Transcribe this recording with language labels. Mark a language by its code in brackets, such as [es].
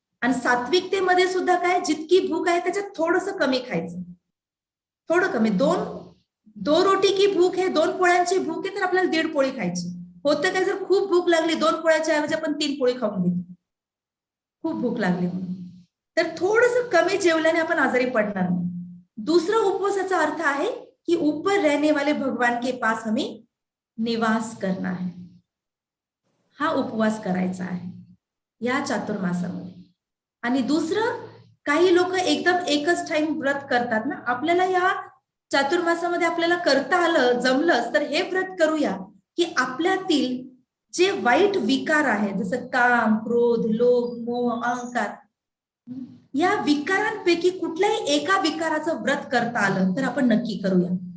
[mr] आणि सात्विकतेमध्ये सुद्धा काय, जितकी भूक आहे त्याच्यात थोडंसं कमी खायचं, थोडं कमी. 2 रोटी की भूक आहे, 2 पोळ्यांची भूक आहे, तर आपल्याला 1.5 पोळी खायची. होतं काय, जर खूप भूक लागली 2 पोळ्याच्या ऐवजी आपण 3 पोळी खाऊन घेतो, खूप भूक लागली म्हणून, तर थोडंसं कमी जेवल्याने आपण आजारी पडणार नाही. दूसरा उपवासाचा अर्थ आहे कि [hi] ऊपर रहने वाले भगवान के पास हमें निवास करना है. [mr] हा उपवास करायचा आहे या चातुर्मासामध्ये. आणि दुसरं, काही लोक एकदम एकच टाइम व्रत करतात ना. आपल्याला या चातुर्मासामध्ये आपल्याला करता आलं, जमलंच तर हे व्रत करूया की आपल्यातील जे वाईट विकार आहे, जसं काम, क्रोध, लोभ, मोह, अहंकार, या विकारांपैकी कुठल्याही एका विकाराचं व्रत करता आलं तर आपण नक्की करूया.